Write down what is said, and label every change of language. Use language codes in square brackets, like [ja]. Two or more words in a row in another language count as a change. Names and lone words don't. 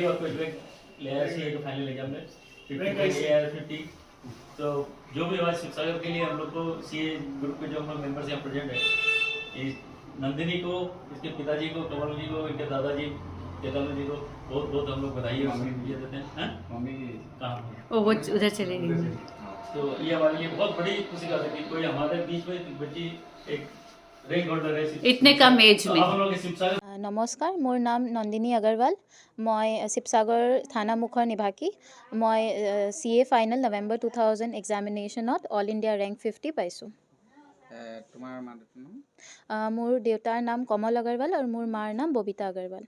[hi] रैंक ले आया सीए का [en] final exam [hi] में 50 तो जो भी हमारे शिवसागर के लिए हम लोग को सीए ग्रुप के जो हम लोग मेंबर्स यहाँ प्रेजेंट है, इस नंदिनी को, इसके पिताजी को, कमल जी को, इनके दादाजी केदार जी को बहुत बहुत हम लोग बधाई देते हैं। मम्मी कहाँ वो उधर चले गई। तो ये हमारे लिए बहुत बड़ी खुशी का है कि कोई हमारे बीच में एक बच्ची एक [en] rank holder [hi] है इतने कम एज में। हम लोग शिवसागर। [as] নমস্কাৰ, মোৰ নাম নন্দিনী আগৰৱাল। মই শিৱসাগৰ থানামুখৰ নিবাসী। মই CA [en] final November 2000 examination All India rank [as] 50 পাইছোঁ। তোমাৰ মা দেউতাৰ নাম? মোৰ দেউতাৰ নাম কমল আগৰৱাল আৰু মোৰ মাৰ নাম ববিতা আগৰৱাল।